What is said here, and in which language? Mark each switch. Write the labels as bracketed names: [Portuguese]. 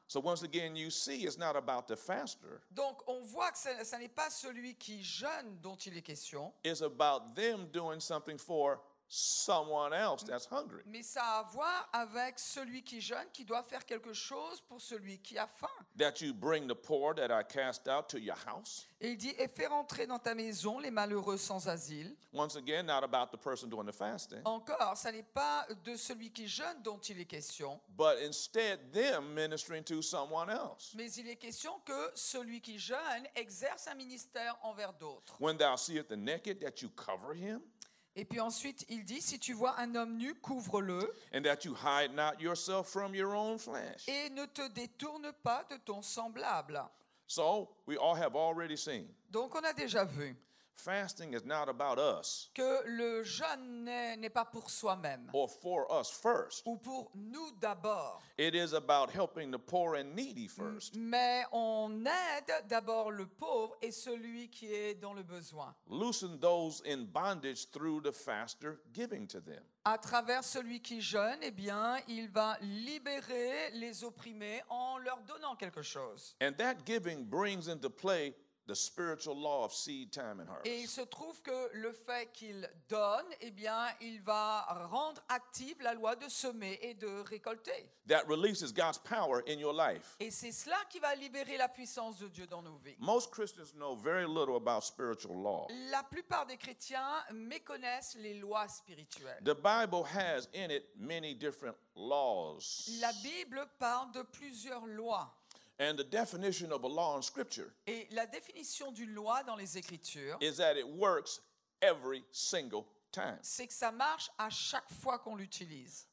[English] So once again, you see it's not about the faster. [French] Donc on voit que ce n'est pas celui qui jeûne dont il est question, [English] It's about them doing something for someone else that's hungry. [French] mais ça a à voir avec celui qui jeûne qui doit faire quelque chose pour celui qui a faim. [English] That you bring the poor that I cast out to your house. [French] Et il dit, et fais rentrer dans ta maison les malheureux sans asile. [English] Once again, not about the person doing the fasting, [French] Encore, ça n'est pas de celui qui jeûne dont il est question, [English] but instead them ministering to someone else. [French] mais il est question que celui qui jeûne exerce un ministère envers d'autres. [English] When thou seest the naked, that you cover him, [French] Et puis ensuite, il dit, si tu vois un homme nu, couvre-le [English] and that you hide not yourself from your own flesh. [French] et ne te détourne pas de ton semblable. [English] So we all have already seen. [French] Donc on a déjà vu [English] Fasting is not about us [French] que le jeûne n'est pas pour soi-même [English] or for us first. [French] ou pour nous d'abord, [English] It is about helping the poor and needy first. [French] mais on aide d'abord le pauvre et celui qui est dans le besoin, [English] Loosen those in bondage through the faster giving to them. [French] à travers celui qui jeûne. Eh bien, il va libérer les opprimés en leur donnant quelque chose. [English] And that giving brings into play the spiritual law of seed time and [French] Et il [English] harvest. [French] se trouve que le fait qu'il donne, eh bien, il va rendre active la loi de semer et de récolter. [English] That releases God's power in your life. [French] Et c'est cela qui va libérer la puissance de Dieu dans nos vies. [English] Most Christians know very little about spiritual law. [French] La plupart des chrétiens méconnaissent les lois spirituelles. [English] The Bible has in it many different laws. [French] La Bible parle de plusieurs lois. [English] And the definition of a law in Scripture [French] Et la définition d'une loi dans les Écritures, [English] is that it works every single time. [French] c'est que ça marche à chaque fois qu'on l'utilise.